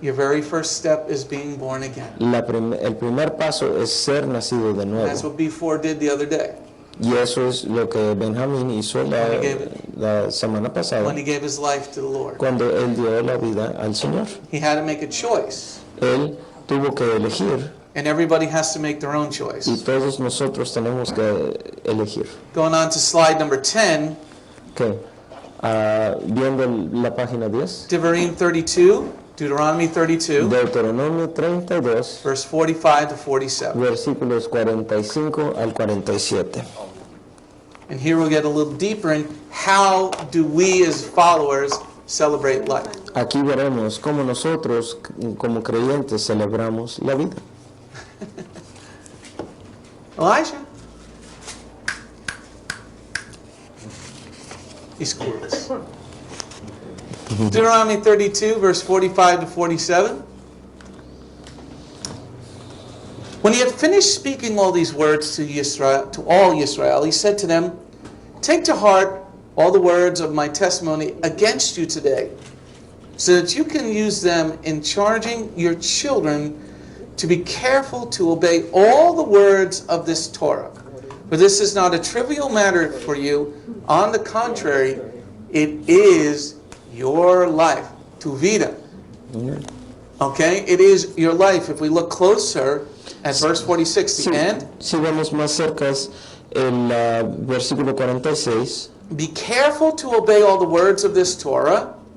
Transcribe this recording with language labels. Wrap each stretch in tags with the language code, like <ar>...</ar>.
<en>Your very first step is being born again.</en> <es>El primer paso es ser nacido de nuevo.</es> <en>That's what B4 did the other day.</en> <es>Y eso es lo que Benjamín hizo la semana pasada,</es> <en>When he gave his life to the Lord.</en> <es>cuando él dio la vida al Señor.</es> <en>He had to make a choice.</en> <es>Él tuvo que elegir,</es> <en>And everybody has to make their own</en> <es>y</es> <en>choice.</en> <es>todos nosotros tenemos que elegir.</es> <en>Going on to slide number 10,</en> <es>¿Qué? Viendo la página 10,</es> <en>Deuteronomy 32,</en> <es>Deuteronomio 32,</es> <en>verse 45 to 47.</en> <es>versículos 45 al 47.</es> <en>And here we'll get a little deeper in how do we as followers celebrate life.</en> <es>Aquí veremos cómo nosotros, como creyentes, celebramos la vida.</es> <en>Elijah. He's clueless. Deuteronomy 32, verse 45 to 47. When he had finished speaking all these words to all Israel, he said to them, "Take to heart all the words of my testimony against you today, so that you can use them in charging your children to be careful to obey all the words of this Torah. For this is not a trivial matter for you. On the contrary, it is your life."</en> <es>Tu vida.</es> <en>Okay? It is your life. If we look closer at verse 46, the end. Si vemos más cerca el versículo 46. Be careful to obey all the words of this Torah.</en>